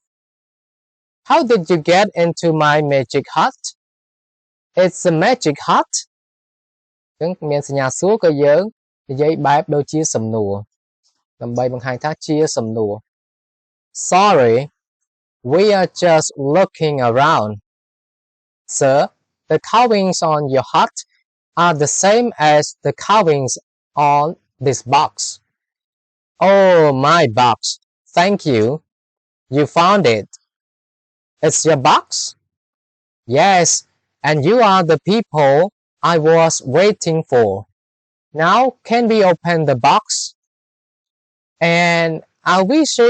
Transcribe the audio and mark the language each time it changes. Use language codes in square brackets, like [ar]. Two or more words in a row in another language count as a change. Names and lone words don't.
[en] How did you get into my magic hut It's a magic hut [km] ចឹងមានសញ្ញាសួរក៏យើងនិយាយបែបដូចជាសំណួរដើម្បីបង្ហាញថាជាសំណួរ [en] Sorry we are just looking around Sir the carvings on your hut are the same as the carvings on this box Oh my box thank you you found it It's your box Yes and you are the people I was waiting for Now can we open the box and our wishes